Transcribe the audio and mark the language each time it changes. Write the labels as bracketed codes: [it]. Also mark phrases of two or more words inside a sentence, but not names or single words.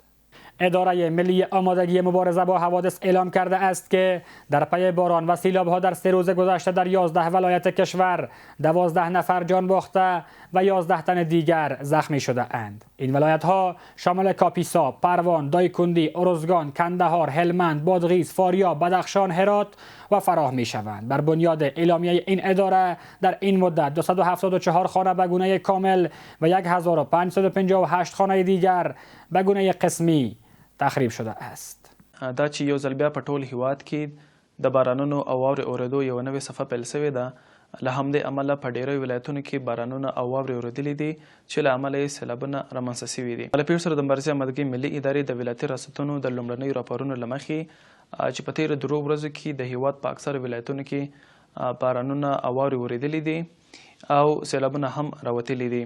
[fa] اداره ملی آمادگی مبارزه با حوادث اعلام کرده است که در پی باران و سیلاب‌ها در 3 روز گذشته در 11 ولایت کشور 12 نفر جان باخته و 11 تن دیگر زخمی شده اند. این ولایت‌ها شامل کاپیسا، پروان، دایکندی، ارزگان، کندهار، هلمند، بادغیس، فاریاب، بدخشان، هرات و فراه می‌شوند. بر بنیاد اعلامیه این اداره در این مدت 274 خانه به گونه کامل و 1558 خانه دیگر به گونه قسمی تخریب شده است. [ps] دا چې یو ځل بیا په ټول هیواد کې د بارانونو او واورې اورېدو یو نوې صفحه پیل شوې ده. له همدې امله په ډېرو ولایتونو کې بارانونه او واورې اورېدلې دي چې له امله یې سیلابونه رامنځته شوي دي. له پیښو سره د مبارزې آمادګۍ ملي ادارې د ولایتي ریاستونو د لومړنیو راپورونو له مخې چې په تېرو 2 ورځو کې د هیواد په اکثرو ولایتونو کې بارانونه او واورې اورېدلې دي او سیلابونه هم راوتلي دي.